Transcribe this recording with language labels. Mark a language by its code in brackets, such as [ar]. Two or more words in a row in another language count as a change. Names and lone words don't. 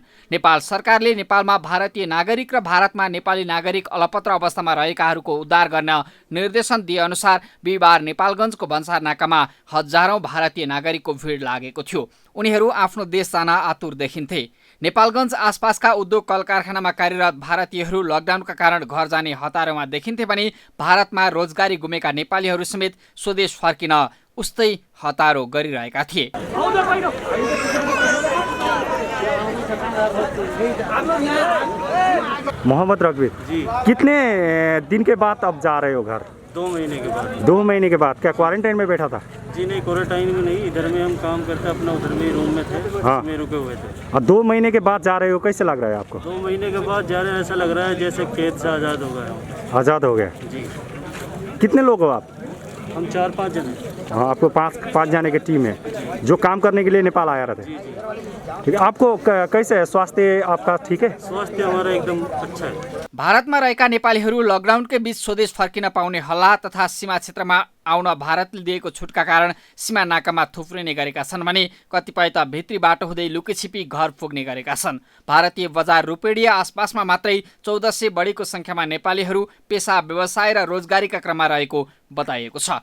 [ne] नेपाल सरकारले नेपालमा भारतीय नागरिक र भारतमा नेपाली नागरिक अलपत्र अवस्थामा रहेकाहरूको उद्धार गर्न निर्देशन दिए अनुसार बिहिबार नेपालगञ्जको भन्सार नाकामा हजारौं भारतीय नागरिकको भिड लागेको थियो। उनीहरू आफ्नो देश जान आतुर देखिन्थे। नेपालगञ्ज आसपासका उद्योग कल कारखानामा कार्यरत भारतीयहरू लकडाउनका कारण घर जाने हतारोमा देखिन्थे भने भारतमा रोजगारी गुमेका नेपालीहरू समेत स्वदेश फर्किन उस्तै हतारो गरिरहेका थिए। [hi] मोहम्मद रघुवीर जी, कितने दिन के बाद अब जा रहे हो घर? 2 महीने के बाद। 2 महीने के बाद। क्या क्वारंटाइन में बैठा था? जी नहीं, क्वारंटाइन में नहीं, इधर में हम काम करते अपना, उधर में रूम में थे। हाँ, में रुके हुए थे। अब 2 महीने के बाद जा रहे हो, कैसे लग रहा है आपको? 2 महीने के बाद जा रहे हैं, ऐसा लग रहा है जैसे कैद से आज़ाद हो गए। आज़ाद हो गए जी। कितने लोग हो आप? हम 4-5 जने। हाँ, आपको 5 जाने की टीम है जो काम करने के लिए नेपाल आया रहे थे। ठीक है, आपको कैसे है स्वास्थ्य आपका? ठीक है, स्वास्थ्य हमारा एकदम अच्छा है। [ne] भारतमा रहेका नेपालीहरू लकडाउनकै बीच स्वदेश फर्किन पाउने हल्ला तथा सीमा क्षेत्रमा आउन भारतले दिएको छुटका कारण सीमा नाकामा थुप्रिने गरेका छन् भने कतिपय त भित्री बाटो हुँदै लुकेछिपी घर पुग्ने गरेका छन्। भारतीय बजार रूपेडिया आसपासमा मात्रै 1400 बढीको संख्यामा नेपालीहरू पेसा व्यवसाय र रोजगारीका क्रममा रहेको बताइएको छ।